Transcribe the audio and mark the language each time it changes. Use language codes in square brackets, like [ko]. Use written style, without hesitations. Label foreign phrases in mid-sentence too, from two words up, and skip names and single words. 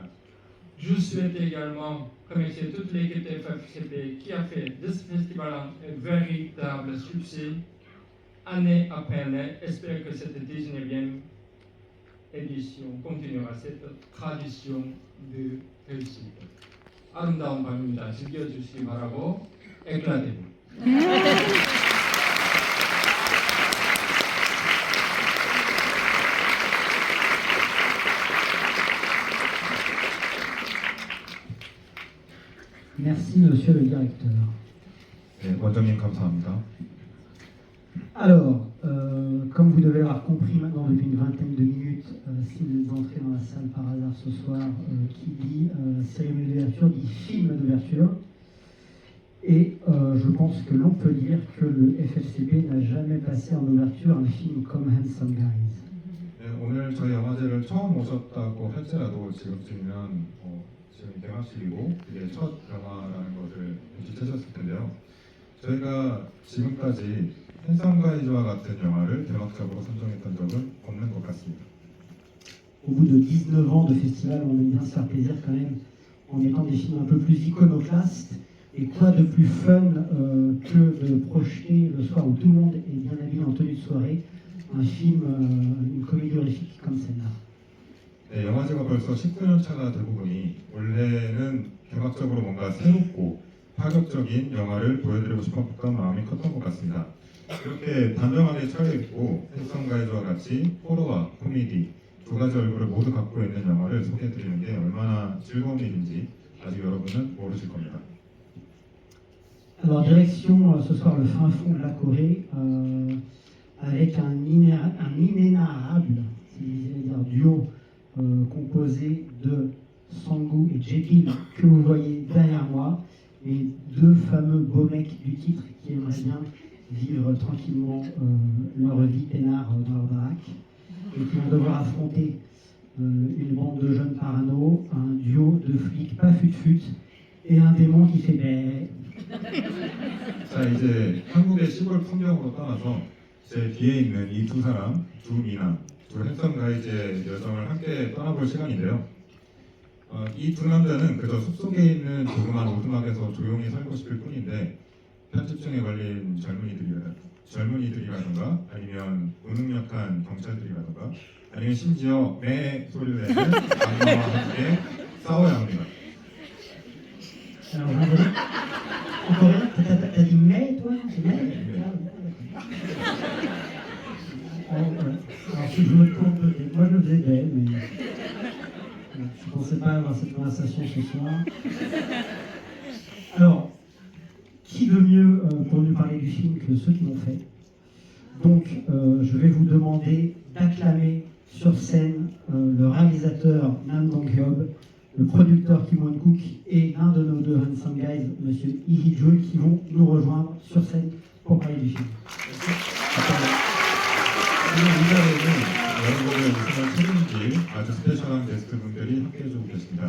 [fr] Je souhaite également remercier toute l'équipe de FFCP qui a fait de ce festival un véritable succès, année après année. J'espère que cette 19e édition continuera cette tradition de réussite. [ko] 아름다운 밤입니다. 즐겨주시기 바라고, [fr] éclatez-vous. Merci, monsieur le directeur. [ko] 네, 원장님 감사합니다. [fr] Alors, comme vous devez l'avoir compris maintenant depuis une vingtaine de minutes, si vous êtes entré dans la salle par hasard ce soir, qui dit cérémonie d'ouverture dit film d'ouverture. Et je pense que l'on peut dire que le FFCP n'a jamais passé en ouverture un film comme Handsome Guys. [ko] 네, 오늘 저희 영화제를 처음 오셨다고 할지라도 지금쯤이면 지금 개막식이고 이게 첫 영화라는 것을 눈치채셨을 텐데요. 저희가 지금까지 핸섬 가이즈와 같은 영화를 개막작으로 선정했던 적은 없는 것 같습니다. [fr] Au bout de 19 ans de festival, on aime bien se faire plaisir quand même en mettant des films un peu plus iconoclastes. Et quoi de plus fun que de projeter le soir où tout le monde est bien habillé en tenue de soirée, un film, une comédie horrifique comme celle-là. [ko] 네, 영화제가 벌써 19년 차가 되고 보니 올해는 개막적으로 뭔가 새롭고 파격적인 영화를 보여드리고 싶었던 마음이 컸던 것 같습니다. 이렇게 단정하게 차려입고 핸섬 가이즈와 같이 호러와 코미디 두 가지 얼굴을 모두 갖고 있는 영화를 소개해드리는 게 얼마나 즐거운 일인지 아직 여러분은 모르실 겁니다. [fr] Alors direction ce soir le fin fond de la Corée avec un inénarrable, c'est-à-dire duo composé de Sang-woo et Jae-pil que vous voyez derrière moi, et deux fameux beaux mecs du titre qui aimeraient bien vivre tranquillement leur vie peinard dans leur baraque et qui vont devoir affronter une bande de jeunes parano, un duo de flics pas fut-fut et un démon qui fait bé. [ko] 자, 이제 한국의 시골 풍경으로 떠나서 제 뒤에 있는 이 두 사람, 두 미남, 두 핸섬 가이즈의 여정을 함께 떠나볼 시간인데요. 이 두 남자는 그저 숲속에 있는 조그만 오두막에서 조용히 살고 싶을 뿐인데 편집증에 걸린 젊은이들이라든가 아니면 무능력한 경찰들이라든가 아니면 심지어 매 소리를 내는 악마와 함께 싸워야 합니다. [fr] Alors, encore une, t'as dit mais, toi? C'est mais? Alors, si je me trompe, moi je le faisais belle, mais je ne pensais pas avoir cette conversation ce soir. Alors, qui de mieux pour nous parler du film que ceux qui l'ont fait? Donc, je vais vous demander d'acclamer sur scène le réalisateur Nam Dong-hyob, le producteur Kim Won-kook et l'un de nos deux Handsome Guys, Monsieur Lee Hee-jun, qui vont nous rejoindre sur scène pour parler du film. [ko] 여러분을 웃음을 책임질 아주 스페셜한 게스트분들이 함께해주고 계십니다.